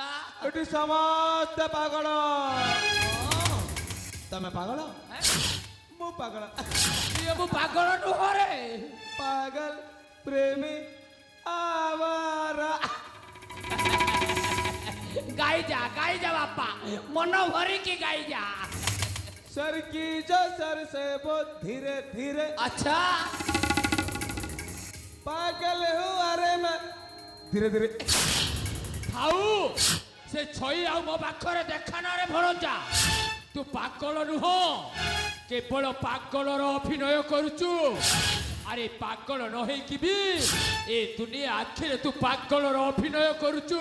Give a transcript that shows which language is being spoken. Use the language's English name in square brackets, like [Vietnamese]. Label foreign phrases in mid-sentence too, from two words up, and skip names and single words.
[Odia] ଏଠି ସମସ୍ତେ ପାଗଳ। ତମେ ପାଗଳ, ମୁଁ ପାଗଳ। ମୁଁ ପାଗଳ ନୁହଁରେ, [Hindi] पागल प्रेमी आवारा। [Odia] ଗାଇଯା ବାପା, ମନ ଭରିକି ଗାଇଯା। [Hindi] सर की जो सर से वो धीरे धीरे। अच्छा, पागल हूँ अरे मैं धीरे धीरे। [Odia] ଥାଉ ସେ ଛଇ ଆଉ ମୋ ପାଖରେ ଦେଖା ନା ରେ ଭଣଜା। ତୁ ପାଗଳ ନୁହଁ, କେବଳ ପାଗଳର ଅଭିନୟ କରୁଛୁ। ଆରେ ପାଗଳ ନ ହେଇକି ବି ଏ ଦୁନିଆ ଆଖିରେ ତୁ ପାଗଳର ଅଭିନୟ କରୁଛୁ।